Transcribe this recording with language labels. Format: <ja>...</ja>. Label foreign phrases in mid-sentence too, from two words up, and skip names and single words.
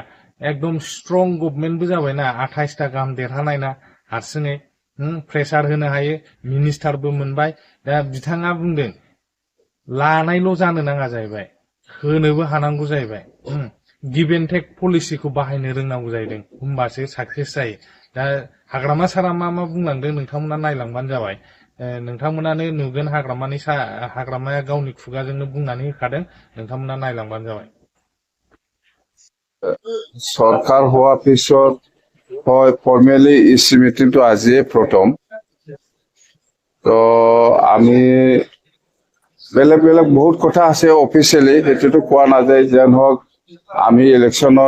<brx>एकदम स्ट्रं गभर्नमेन्टबो जाबायना 28टा गाहाम देरहानाय ना हारसिङै प्रेसार होनो हायो मिनिस्टारबो मोनबाय दा बिथाङा बुंदों लानायल' जानो नाङा जाहैबाय होनोबो हानांगौ जाहैबाय</brx> <en>give and take</en> <brx>पलिसिखौ बाहायनो रोंनांगौ जाहैदों होमबासो साक्सेस जायो दा हाग्रामा सारा मा बुंलांदों नोंथांमोना नायलांबानो जाबाय नोंथांमोनानो नुगोन हाग्रामाया गावनि खुगाजोंनो बुंनानै होखादों नोंथांमोना नायलांबानो जाबाय</brx> <as>চৰকাৰ হোৱাৰ পিছত হয়</as> <en>formally EC meetingটো</en> <as>আজিয়ে প্ৰথম তো আমি বেলেগ বহুত কথা আছে অফিচিয়েলি সেইটোতো কোৱা নাযায় যেন হওক আমি ইলেকশ্যনত</as>